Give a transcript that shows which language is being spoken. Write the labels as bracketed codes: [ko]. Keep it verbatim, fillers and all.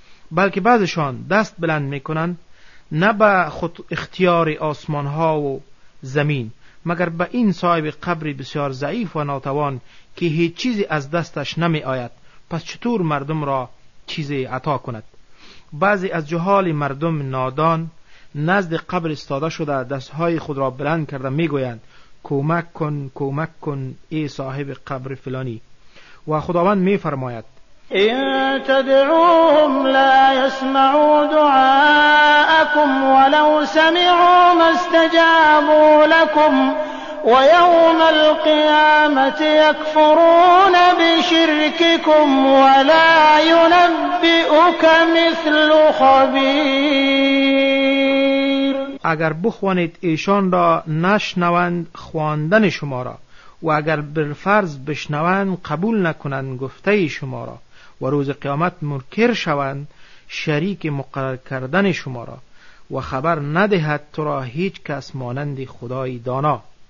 [fa] بلکه بعضشان دست بلند میکنند نه به خود اختیار آسمان ها و زمین، مگر به این صاحب قبر بسیار ضعیف و ناتوان که هیچ چیزی از دستش نمی آید، پس چطور مردم را چیزی عطا کند؟ بعضی از جهال مردم نادان نزد قبر استاده شده دستهای خود را بلند کرده میگویند کمک کن کمک کن ای صاحب قبر فلانی، و خداوند میفرماید [ar] إن تدعوهم لا يسمعوا دعاءكم ولو سمعوا ما استجابوا لكم ويوم القيامة يكفرون بشرككم ولا ينبئك مثل خبير. [fa] اگر بخوانید ایشان را نشنوند خواندن شما را، و اگر بالفرض بشنوند قبول نکنند گفته شما را، و روز قیامت منکر شوند شریک مقرر کردن شما را، و خبر ندهد تو را هیچ کس مانند خدای دانا.